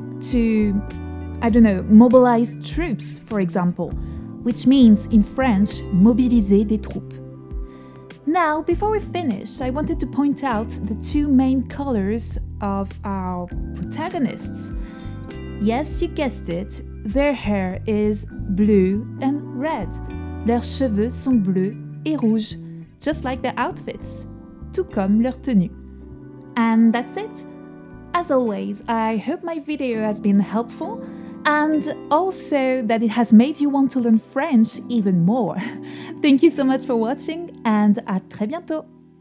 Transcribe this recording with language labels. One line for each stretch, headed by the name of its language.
English: To, mobilize troops, for example, which means in French,
French: mobiliser des troupes.
English: Now, before we finish, I wanted to point out the two main colors of our protagonists. Yes, you guessed it, their hair is blue and red.
French: Leurs cheveux sont bleus et rouges,
English: just like their outfits,
French: tout comme leur tenue.
English: And that's it. As always, I hope my video has been helpful and also that it has made you want to learn French even more. Thank you so much for watching and
French: à très bientôt!